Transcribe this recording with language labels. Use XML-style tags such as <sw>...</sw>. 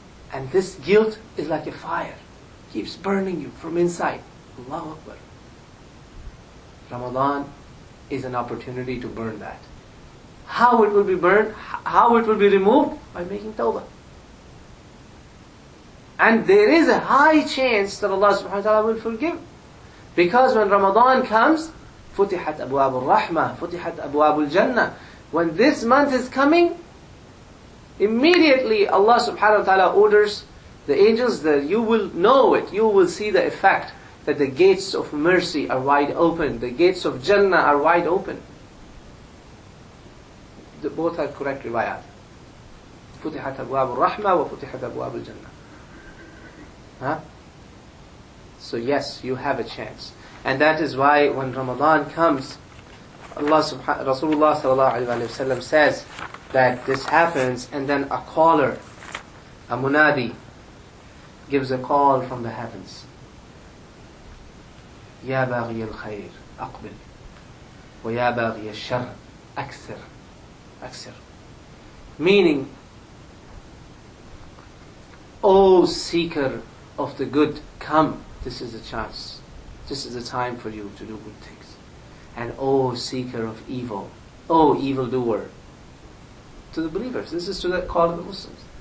<en>And this guilt is like a fire. Keeps burning you from inside. Allahu Akbar. Ramadan is an opportunity to burn that. How it will be burned, how it will be removed? By making tawbah. And there is a high chance that Allah subhanahu wa ta'ala will forgive. Because when Ramadan comes,</en> <ar>فُتِحَتْ أَبْوَابُ الرَّحْمَةِ فُتِحَتْ أَبْوَابُ الْجَنَّةِ.</ar> <en>When this month is coming, immediately Allah subhanahu wa ta'ala orders the angels that you will know it, you will see the effect, that the gates of mercy are wide open, the gates of Jannah are wide open. both are correct riwayat.</en> <ar>فتحت أبواب الرحمة وفتحت أبواب الجنة.</ar> <en>Huh? So yes, you have a chance. And that is why when Ramadan comes, Rasulullah sallallahu alaihi wasallam says that this happens, and then a caller, a munadi, gives a call from the heavens.</en> <ar>يا باغي الخير أقبل ويا باغي الشر أكثر أكثر.</ar> <en>Meaning, O seeker of the good, come. This is the chance. This is the time for you to do good things. And O seeker of evil, O evildoer. To the believers, this is to the call of the Muslims.</en>